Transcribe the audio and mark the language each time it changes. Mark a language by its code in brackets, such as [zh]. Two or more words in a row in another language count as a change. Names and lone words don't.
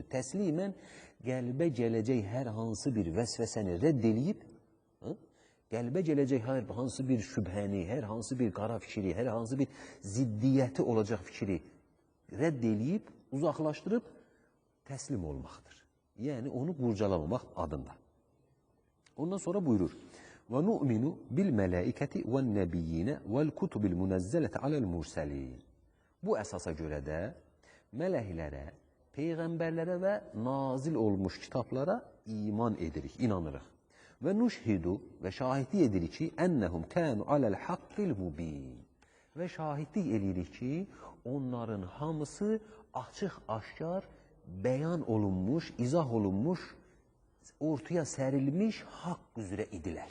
[az] Təslimən qəlbə gələcək hər hansı bir vəsvəsəni rədd eləyib, Qəlbə gələcək hər hansı bir şübhəni, hər hansı bir qara fikri, hər hansı bir ziddiyyəti olacaq fikri rədd eləyib, uzaqlaşdırıb təslim olmaqdır. Yəni, onu qurcalamamaq adında. Ondan sonra buyurur. [ar] وَنُؤْمِنُ بِالْمَلَائِكَةِ وَالنَّبِيِّينَ وَالْكُتُبِ الْمُنَزَّلَةِ عَلَى الْمُرْسَلِينَ. [az] Bu əsasə görə də mələklərə, peyğəmbərlərə və nazil olmuş kitablara iman edirik, inanırıq. Və nuşhidu və şahidlik edirik ki, [ar] أنهم كانوا على الحق المبين. [az] Və şahidlik edirik ki, onların hamısı açıq-aşkar bəyan olunmuş, izah olunmuş, ortaya sərilmiş haqq üzrə idilər.